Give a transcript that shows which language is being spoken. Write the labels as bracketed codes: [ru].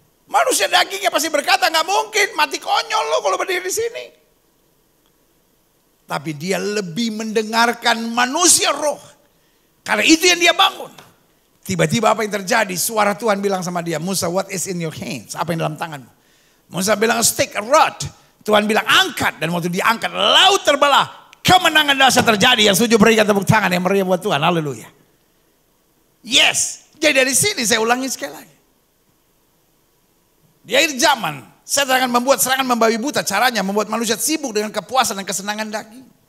[id] Manusia dagingnya pasti berkata, nggak mungkin, mati konyol lo kalau berdiri di sini. Tapi dia lebih mendengarkan manusia roh. Karena itu yang dia bangun. Tiba-tiba apa yang terjadi? Suara Tuhan bilang sama dia, Musa, [en] what is in your hands? [id] Apa yang dalam tanganmu? Musa bilang, [en] a stick, a rod. [id] Tuhan bilang, angkat. Dan waktu diangkat, laut terbelah. Kemenangan dahsyat terjadi. Yang setuju berikan tepuk tangan yang meriah buat Tuhan. Haleluya. Yes. Jadi dari sini saya ulangi sekali lagi. Di akhir zaman, saya akan membuat serangan membabi buta. Caranya membuat manusia sibuk dengan kepuasan dan kesenangan daging.